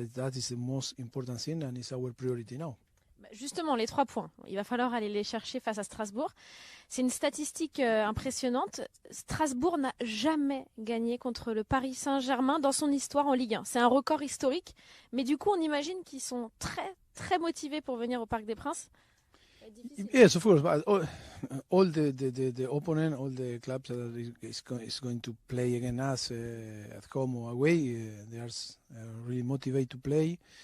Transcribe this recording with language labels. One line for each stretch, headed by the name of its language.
English: That is the most important thing and it's our priority now.
French: Justement, les 3 points, il va falloir aller les chercher face à Strasbourg. C'est une statistique impressionnante. Strasbourg n'a jamais gagné contre le Paris Saint-Germain dans son histoire en Ligue 1. C'est un record historique, mais du coup, on imagine qu'ils sont très, très motivés pour venir au Parc des Princes.
English: Yes, of course. But all the opponent, all the clubs that is going to play against us at home or away, they are really motivated to play.